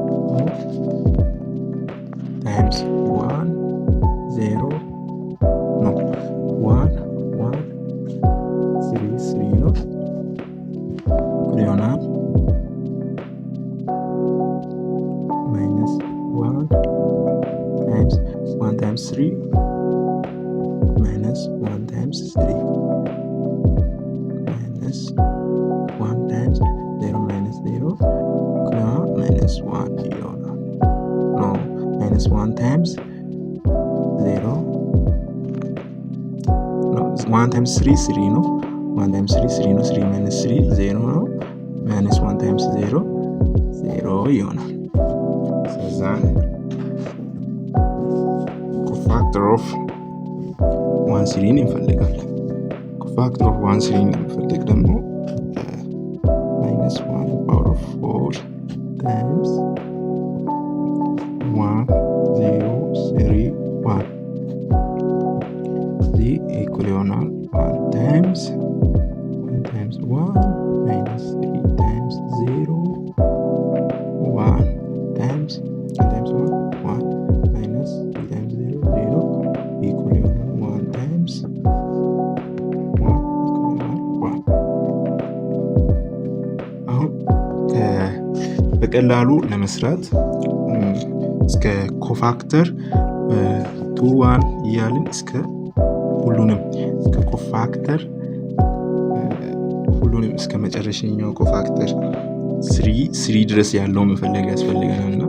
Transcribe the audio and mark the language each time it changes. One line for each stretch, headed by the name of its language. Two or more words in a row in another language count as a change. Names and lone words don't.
English: ታይምስ 1 0 ነው 1 1 3 3
Amharic: ነው ይሆናል
English: -1 times 1 times 3 minus 1 times 3 minus 1 times 0 minus 0 minus 1 ይሆናል። no minus 1 times 0 no 1 times 3
Amharic: 3 ነው
English: 1 times 3
Amharic: 3 ነው
English: 3 minus 3
Amharic: 0 ነው
English: minus 1 times 0
Amharic: 0 ይሆናል። ስለዚህ
English: cofactor of
Amharic: 1 3 እንፈልጋለን።
English: cofactor of
Amharic: 1 3 እንፈልግ ደግሞ
English: -1 power of 4 times 1 0 3 1
Amharic: እዚህ ኢኩል ይሆናል
English: 1 times 1 times 1 minus 3 times 0 1 times 1 times 1 1 minus 3 times 0 0 equal 1 times 1 equal 1
Amharic: አሁን በቀላሉ ለመስራት እስከ ኮፋክተር 2 1 እያልን እስከ ሁሉንም እስከ ኮፋክተር ሁሉንም እስከ መጨረሻኛው ኮፋክተር 3 ድረስ ያለው መፈለግ ያስፈልገናል እና